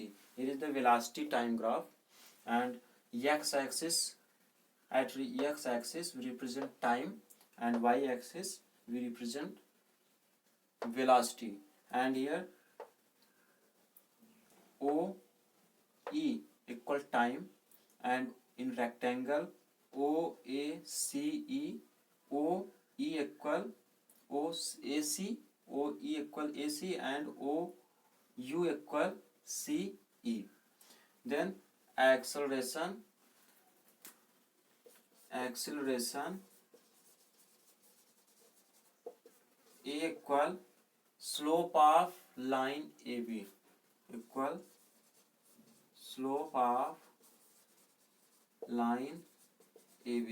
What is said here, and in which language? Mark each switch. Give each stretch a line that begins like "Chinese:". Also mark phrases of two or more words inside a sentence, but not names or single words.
English: It is the velocity time graph, and x-axis, at x-axis we represent time, and y-axis we represent velocity, and here O E equal time, and in rectangle O A C E, O E equal O A C, O E equal A C, and O U equal C E. Then acceleration A equal slope of line AB equal slope of line AB.